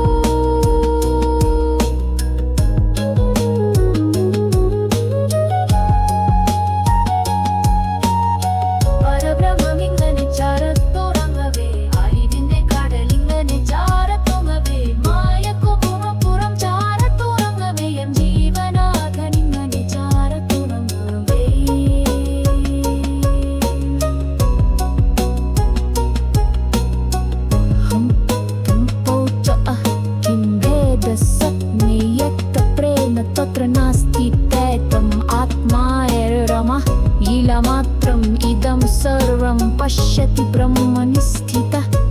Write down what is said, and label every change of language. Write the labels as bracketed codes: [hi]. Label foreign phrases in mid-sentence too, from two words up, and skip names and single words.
[ml] പരബ്രഹ്മമിങ്ങനെ ചാരത്തുറങ്ങവേ, അറിവിന്റെ കടലിങ്ങനെ ചാരത്തുങ്ങവേ, മായക്കുപുറപ്പുറം ചാരത്തുറങ്ങവേ, എം ജീവനാഥനിങ്ങനെ ചാരത്തുറങ്ങവേ. [sa] तत्र नास्ति तैतम् आत्मा रमः लीलामात्रम् इदं सर्वं पश्यति ब्रह्मणि स्थितः.